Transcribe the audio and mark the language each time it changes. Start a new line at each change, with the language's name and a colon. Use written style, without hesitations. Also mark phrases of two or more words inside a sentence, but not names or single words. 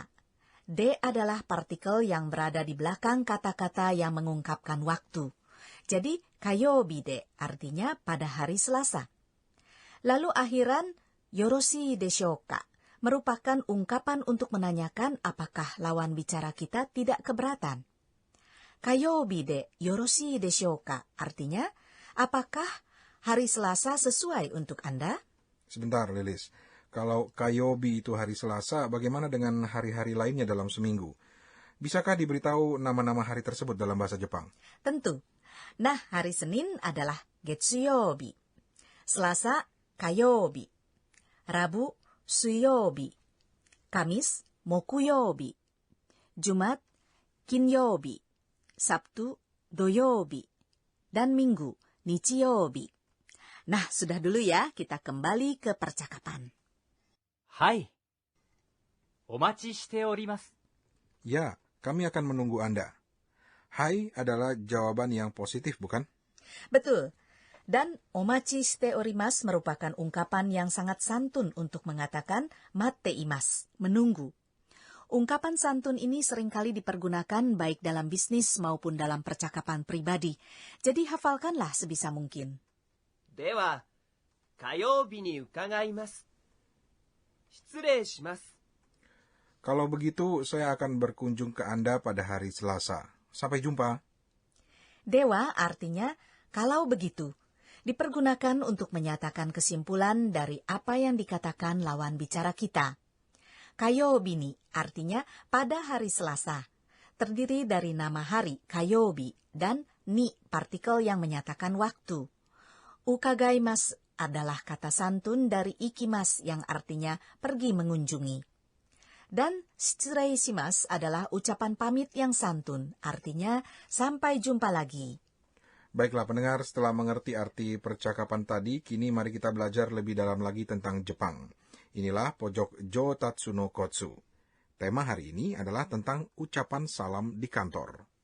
Indonesian: D adalah partikel yang berada di belakang kata-kata yang mengungkapkan waktu. Jadi,
Japanese: 火曜日で
Indonesian: artinya pada hari Selasa. Lalu akhiran
Japanese: よろしいでしょうか
Indonesian: merupakan ungkapan untuk menanyakan apakah lawan bicara kita tidak keberatan.
Japanese: 火曜日でよろしいでしょうか?
Indonesian: Artinya, apakah hari Selasa sesuai untuk Anda? Sebentar, Lilis. Kalau Kayobi itu hari Selasa, bagaimana dengan hari-hari lainnya dalam seminggu? Bisakah diberitahu nama-nama hari tersebut dalam bahasa Jepang? Tentu. Nah, hari Senin adalah Getsuyobi. Selasa, Kayobi. Rabu, Suyobi. Kamis, Mokuyobi. Jumat, Kinyobi. Sabtu, Doyobi. Dan Minggu, Nichiyobi. Nah, sudah dulu ya, kita kembali ke percakapan.
Japanese: はい。お待ちしております。
Indonesian: Ya, kami akan menunggu Anda. Hai adalah jawaban yang positif, bukan? Betul. Dan
Japanese: お待ちしております
Indonesian: merupakan ungkapan yang sangat santun untuk mengatakan
Japanese: 待っています,
Indonesian: menunggu. Ungkapan santun ini seringkali dipergunakan baik dalam bisnis maupun dalam percakapan pribadi. Jadi hafalkanlah sebisa mungkin.
Japanese: では、火曜日に伺います。失礼します。
Indonesian: Kalau begitu, saya akan berkunjung ke Anda pada hari Selasa. Sampai jumpa. Dewa artinya kalau begitu. Dipergunakan untuk menyatakan kesimpulan dari apa yang dikatakan lawan bicara kita. Kayobi ni artinya pada hari Selasa. Terdiri dari nama hari, kayobi, dan ni partikel yang menyatakan waktu. Ukagaimasu adalah kata santun dari ikimasu yang artinya pergi mengunjungi. Dan
Japanese: 失礼します
Indonesian: adalah ucapan pamit yang santun, artinya sampai jumpa lagi. Baiklah pendengar, setelah mengerti arti percakapan tadi, kini mari kita belajar lebih dalam lagi tentang Jepang. Inilah pojok Jotatsu no Kotsu. Tema hari ini adalah tentang ucapan salam di kantor.